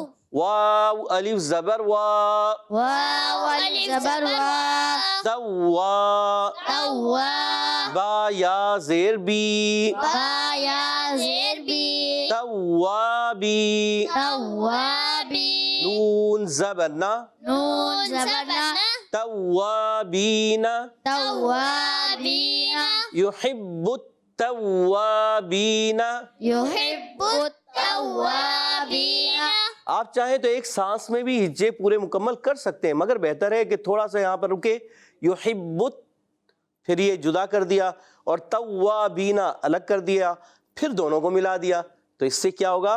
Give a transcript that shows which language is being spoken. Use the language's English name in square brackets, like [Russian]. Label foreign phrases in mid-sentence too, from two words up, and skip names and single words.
[Urdu] واو الف زبر وا، واو الف زبر وا، توا، توا، با یا زیر بی، با یا زیر بی، توابی، توابی، نون زبر نا، نون زبر نا، توابین، توابین، [Arabic] یحب التوابین۔ یحب التوابین۔ [Urdu] آپ چاہیں تو ایک سانس میں بھی ہجے پورے مکمل کر سکتے ہیں، مگر بہتر ہے کہ تھوڑا سا یہاں پر رکے، یحبت پھر یہ جدا کر دیا اور توابین الگ کر دیا، پھر دونوں کو ملا دیا، تو اس سے کیا ہوگا؟